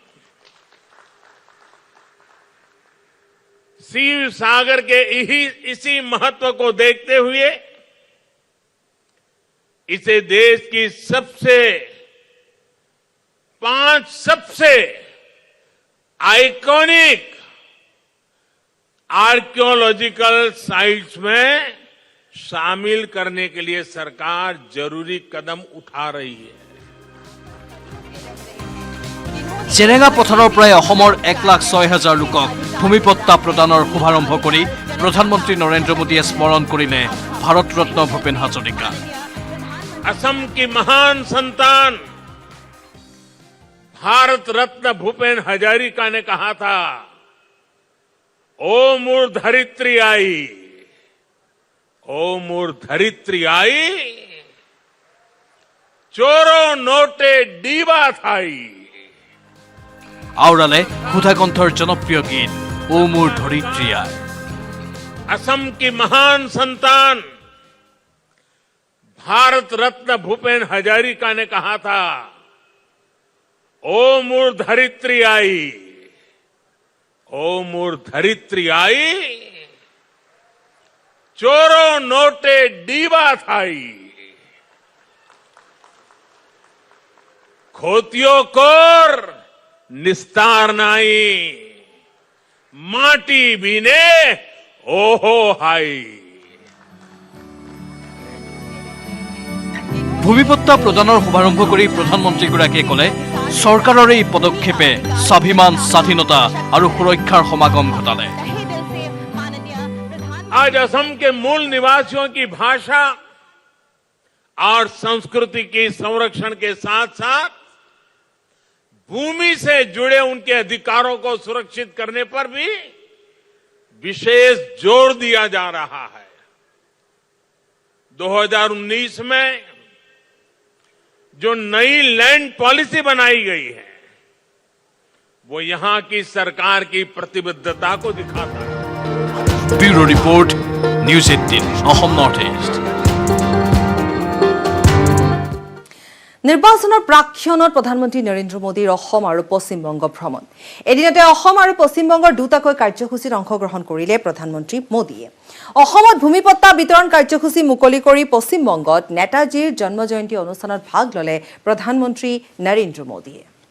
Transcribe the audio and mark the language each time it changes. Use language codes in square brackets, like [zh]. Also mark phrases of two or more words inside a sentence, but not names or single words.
[hi] शिव सागर के इसी महत्व को देखते हुए इसे देश की 5 सबसे [en] iconic archaeological sites [hi] में शामिल करने के लिए सरकार जरूरी कदम उठा रही है। [as] জেৰেঙা পথাৰৰ পৰাই অসমৰ 1,06,000 লোকক ভূমিপট্টা প্ৰদানৰ শুভাৰম্ভ কৰি প্ৰধানমন্ত্ৰী নৰেন্দ্ৰ মোদীয়ে স্মৰণ কৰিলে ভাৰত ৰত্ন ভূপেন হাজৰিকা। [hi] असम की महान संतान भारत रत्न भूपेन हजारिका ने कहा था, [as] ও মোৰ ধৰিত্ৰী আই, ও মোৰ ধৰিত্ৰী আই, চৰণতে দিবা ঠাই। আওৰালে সুধাকণ্ঠৰ জনপ্ৰিয় গীত ও মোৰ ধৰিত্ৰী আই। [hi] असम की महान संतान भारत रत्न भूपेन हजारिका ने कहा था, [as] ও মোৰ ধৰিত্ৰী আই, ও মোৰ ধৰিত্ৰী আই, চৰণতে দিবা ঠাই। খেতিয়কৰ নিস্তাৰ নাই, মাটি বিনে অহো হাই। ভূমিপট্টা প্ৰদানৰ শুভাৰম্ভ কৰি প্ৰধানমন্ত্ৰীগৰাকীয়ে ক'লে, চৰকাৰৰ এই পদক্ষেপে স্বাভিমান, স্বাধীনতা আৰু সুৰক্ষাৰ সমাগম ঘটালে। [hi] आज असम के मूल निवासियों की भाषा और संस्कृति की संरक्षण के साथ साथ भूमि से जुड़े उनके अधिकारों को सुरक्षित करने पर भी विशेष जोर दिया जा रहा है। 2019 में जो नई [en] land policy [hi] बनाई गई है वो यहां की सरकार की प्रतिबद्धता को दिखाता है। [en] Bureau report, [as] নিউজ 18 অসম নৰ্থ ইষ্ট। নিৰ্বাচনৰ প্ৰাক্ষণত প্ৰধানমন্ত্ৰী নৰেন্দ্ৰ মোদীৰ অসম আৰু পশ্চিমবংগ ভ্ৰমণ। এদিনতে অসম আৰু পশ্চিমবংগৰ দুটাকৈ কাৰ্যসূচীত অংশগ্ৰহণ কৰিলে প্ৰধানমন্ত্ৰী মোদীয়ে। অসমত ভূমিপট্টা বিতৰণ কাৰ্যসূচী মুকলি কৰি পশ্চিমবংগত নেতাজীৰ জন্মজয়ন্তী অনুষ্ঠানত ভাগ ল'লে প্ৰধানমন্ত্ৰী নৰেন্দ্ৰ মোদীয়ে।